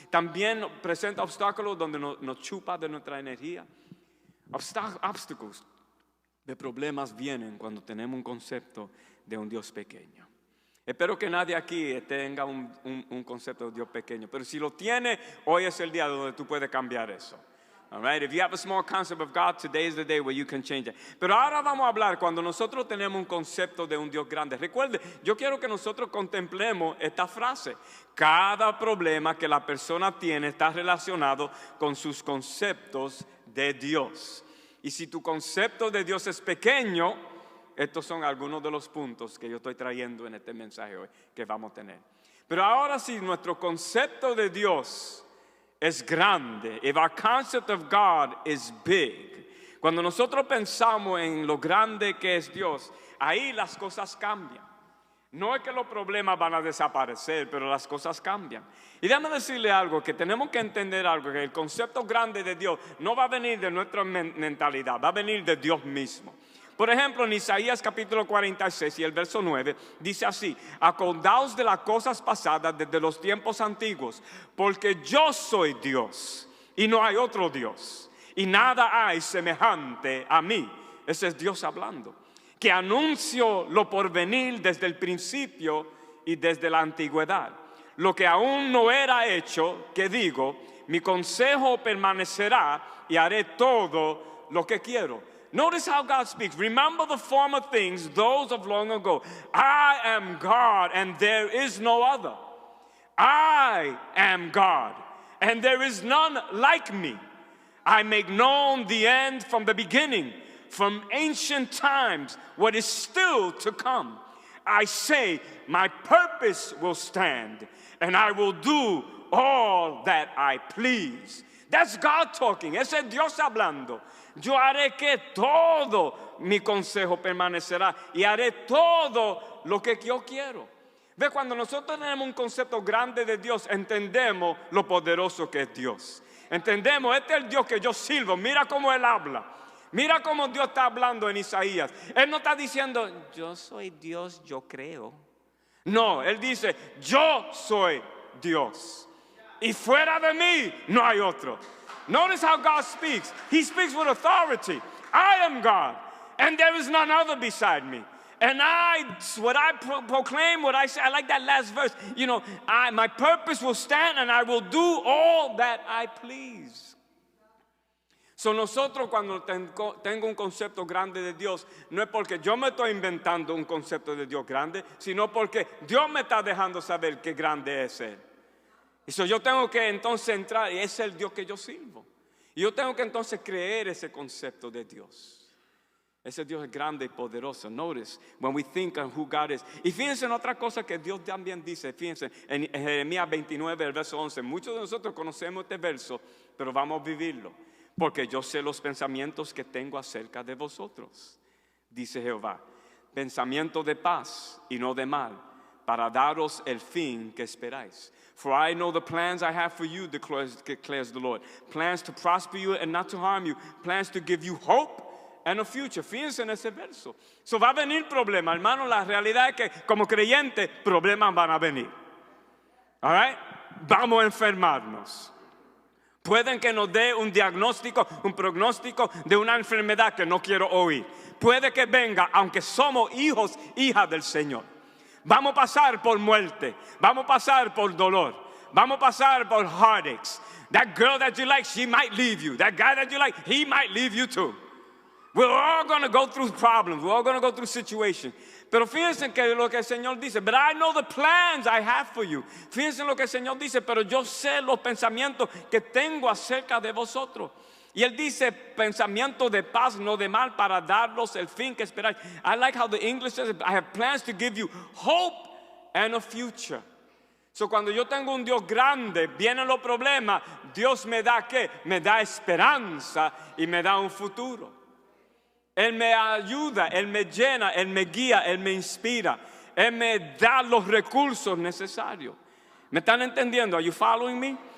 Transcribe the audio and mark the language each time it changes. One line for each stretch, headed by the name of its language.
Spanish: También presenta obstáculos donde nos chupa de nuestra energía. Obstáculos de problemas vienen cuando tenemos un concepto de un Dios pequeño. Espero que nadie aquí tenga un concepto de Dios pequeño. Pero si lo tiene, hoy es el día donde tú puedes cambiar eso.
English: All right? If you have a small concept of God, today is the day where you can change it.
Spanish: Pero ahora vamos a hablar cuando nosotros tenemos un concepto de un Dios grande. Recuerde, yo quiero que nosotros contemplemos esta frase. Cada problema que la persona tiene está relacionado con sus conceptos de Dios. Y si tu concepto de Dios es pequeño, estos son algunos de los puntos que yo estoy trayendo en este mensaje hoy que vamos a tener. Pero ahora sí, nuestro concepto de Dios es grande.
English: If our concept of God is big.
Spanish: Cuando nosotros pensamos en lo grande que es Dios, ahí las cosas cambian. No es que los problemas van a desaparecer, pero las cosas cambian. Y déjame decirle algo, que tenemos que entender algo, que el concepto grande de Dios no va a venir de nuestra mentalidad, va a venir de Dios mismo. Por ejemplo, en Isaías capítulo 46 y el verso 9 dice así: acordaos de las cosas pasadas desde los tiempos antiguos, porque yo soy Dios y no hay otro Dios, y nada hay semejante a mí. Ese es Dios hablando, que anuncio lo porvenir desde el principio y desde la antigüedad. Lo que aún no era hecho, que digo, mi consejo permanecerá y haré todo lo que quiero.
English: Notice how God speaks. Remember the former things, those of long ago. I am God, and there is no other. I am God, and there is none like me. I make known the end from the beginning, from ancient times, what is still to come. I say, my purpose will stand, and I will do all that I please. That's God talking.
Spanish: Ese es Dios hablando. Yo haré que todo mi consejo permanecerá y haré todo lo que yo quiero. Ve, cuando nosotros tenemos un concepto grande de Dios, entendemos lo poderoso que es Dios. Entendemos, este es el Dios que yo sirvo. Mira cómo Él habla. Mira cómo Dios está hablando en Isaías. Él no está diciendo, yo soy Dios, yo creo. No, Él dice, yo soy Dios. Y fuera de mí no hay otro.
English: Notice how God speaks. He speaks with authority. I am God, and there is none other beside me. And what I proclaim, what I say, I like that last verse. You know, my purpose will stand, and I will do all that I please.
Spanish: So nosotros cuando tengo un concepto grande de Dios, no es porque yo me estoy inventando un concepto de Dios grande, sino porque Dios me está dejando saber qué grande es Él. Y so yo tengo que entonces entrar, y ese es el Dios que yo sirvo. Y yo tengo que entonces creer ese concepto de Dios. Ese Dios es grande y poderoso.
English: Notice, when we think of who God is.
Spanish: Y fíjense en otra cosa que Dios también dice. Fíjense, en Jeremías 29, el verso 11. Muchos de nosotros conocemos este verso, pero vamos a vivirlo. Porque yo sé los pensamientos que tengo acerca de vosotros, dice Jehová. Pensamiento de paz y no de mal, para daros el fin que esperáis.
English: For I know the plans I have for you, declares the Lord. Plans to prosper you and not to harm you. Plans to give you hope and a future.
Spanish: Fíjense en ese verso. So va a venir problema, hermano. La realidad es que como creyentes, problemas van a venir.
English: All right?
Spanish: Vamos a enfermarnos. Pueden que nos dé un diagnóstico, un pronóstico de una enfermedad que no quiero oír. Puede que venga, aunque somos hijos, hijas del Señor. Vamos a pasar por muerte. Vamos a pasar por dolor. Vamos a pasar por heartaches.
English: That girl that you like, she might leave you. That guy that you like, he might leave you too. We're all going to go through problems. We're all going to go through situations.
Spanish: Pero fíjense que lo que el Señor dice,
English: but I know the plans I have for you.
Spanish: Fíjense lo que el Señor dice, pero yo sé los pensamientos que tengo acerca de vosotros. Y Él dice, pensamientos de paz, no de mal, para daros el fin que esperáis.
English: I like how the English says, I have plans to give you hope and a future.
Spanish: So cuando yo tengo un Dios grande, vienen los problemas, Dios me da ¿qué? Me da esperanza y me da un futuro. Él me ayuda, Él me llena, Él me guía, Él me inspira. Él me da los recursos necesarios. ¿Me están entendiendo?
English: Are you following me?